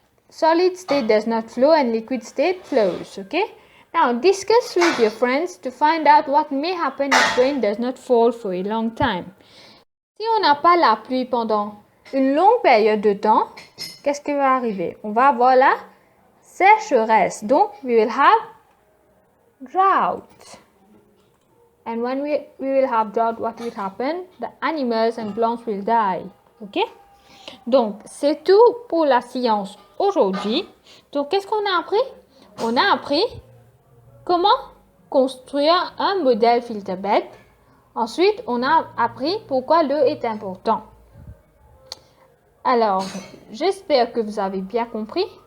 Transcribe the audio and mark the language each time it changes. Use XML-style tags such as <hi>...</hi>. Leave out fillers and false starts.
<en>Solid state does not flow and liquid state flows. Okay? Now discuss with your friends to find out what may happen if rain does not fall for a long time.</en> <fr>Si on n'a pas la pluie pendant une longue période de temps, qu'est-ce qui va arriver? On va avoir la sécheresse.</fr> <en>Donc, we will have drought. And when we will have drought, what will happen? The animals and plants will die. Ok?</en> <fr>Donc, c'est tout pour la science aujourd'hui. Donc, qu'est-ce qu'on a appris? On a appris comment construire un modèle filter bed. Ensuite, on a appris pourquoi l'eau est important. Alors, j'espère que vous avez bien compris.</fr>